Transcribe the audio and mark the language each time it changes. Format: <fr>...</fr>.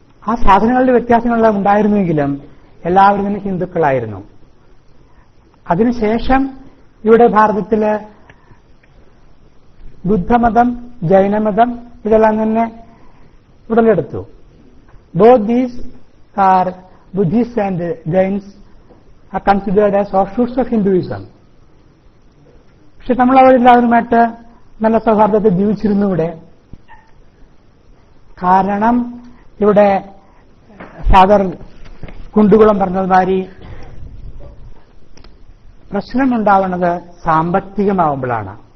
<ml>ആ സാധനങ്ങളുടെ വ്യത്യാസങ്ങളെല്ലാം ഉണ്ടായിരുന്നുവെങ്കിലും എല്ലാവരും തന്നെ ഹിന്ദുക്കളായിരുന്നു. അതിനുശേഷം ഇവിടെ ഭാരതത്തില് ബുദ്ധമതം, ജൈനമതം ഇതെല്ലാം തന്നെ ഉടലെടുത്തു.</ml> <en>Both these are Buddhists and Jains are considered as offshoots of Hinduism.</en> <ml>പക്ഷെ നമ്മൾ അവരെല്ലാവരുമായിട്ട് നല്ല സൗഹാർദ്ദത്തിൽ ജീവിച്ചിരുന്നു ഇവിടെ. കാരണം ഇവിടെ ഫാദർ കുണ്ടുകുളം പറഞ്ഞതുമാതിരി പ്രശ്നമുണ്ടാവുന്നത് സാമ്പത്തികമാവുമ്പോഴാണ്.</ml>